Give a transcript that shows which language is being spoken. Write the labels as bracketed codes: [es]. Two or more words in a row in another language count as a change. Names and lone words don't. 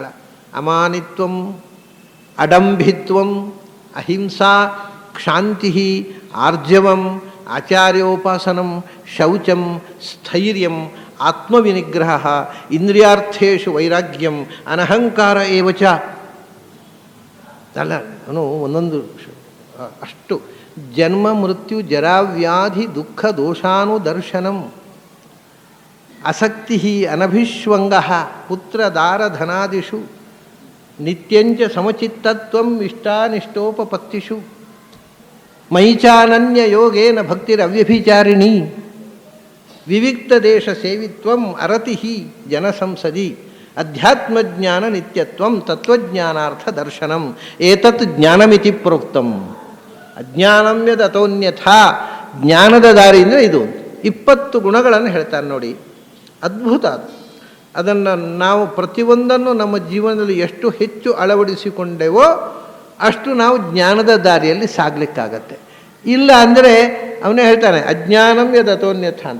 [sa] ಅಮಾನಿತ್ವಂ, ಅಡಂಭಿತ್ವಂ, ಅಹಿಂಸಾ, ಕ್ಷಾಂತಿ, ಆರ್ಜವಂ, ಆಚಾರ್ಯೋಪಾಸನಂ, ಶೌಚಂ, ಸ್ಥೈರ್ಯಂ, ಆತ್ಮವಿನಿಗ್ರಹ, ಇಂದ್ರಿಯಾರ್ಥೇಷು ವೈರಾಗ್ಯಂ, ಅನಹಂಕಾರ ಏವಚ. [kn] ಅಲ್ಲ, ಅವನು ಒಂದೊಂದು ಅಷ್ಟು [sa] ಜನ್ಮ ಮೃತ್ಯು ಜರಾವ್ಯಾಧಿ ದುಃಖ ದೋಷಾನುದರ್ಶನಂ, ಅಸಕ್ತಿ ಅನಭಿಶ್ವಂಗ ಪುತ್ರದಾರಧನಾದಿಷು, ನಿತ್ಯಂಚ ಸಮಚಿತ್ತತ್ವಂ ಇಷ್ಟಾನಿಷ್ಟೋಪಪತ್ತಿಷು, ಮೈಚಾನನ್ಯ ಯೋಗೇನ ಭಕ್ತಿರವ್ಯಭಿಚಾರಿಣಿ, ವಿವಿಕ್ತ ದೇಶ ಸೇವಿತ್ವಂ ಅರತಿ ಜನಸಂಸದಿ, ಅಧ್ಯಾತ್ಮಜ್ಞಾನ ನಿತ್ಯತ್ವಂ ತತ್ವಜ್ಞಾನಾರ್ಥ ದರ್ಶನಂ, ಏತತ್ ಜ್ಞಾನಮಿತಿ ಪ್ರೋಕ್ತಂ. ಅಜ್ಞಾನಂ ಯದತೋನ್ಯಥಾ, [kn] ಜ್ಞಾನದ ದಾರಿಯಿಂದ ಇದು 20 ಗುಣಗಳನ್ನು ಹೇಳ್ತಾರೆ ನೋಡಿ. ಅದ್ಭುತ ಅದು. ಅದನ್ನು ನಾವು ಪ್ರತಿಯೊಂದನ್ನು ನಮ್ಮ ಜೀವನದಲ್ಲಿ ಎಷ್ಟು ಹೆಚ್ಚು ಅಳವಡಿಸಿಕೊಂಡೆವೋ ಅಷ್ಟು ನಾವು ಜ್ಞಾನದ ದಾರಿಯಲ್ಲಿ ಸಾಗಲಿಕ್ಕಾಗತ್ತೆ. ಇಲ್ಲ ಅಂದರೆ ಅವನೇ ಹೇಳ್ತಾನೆ [sa] ಅಜ್ಞಾನಂ ಯದತೋನ್ಯಥ [kn] ಅಂತ.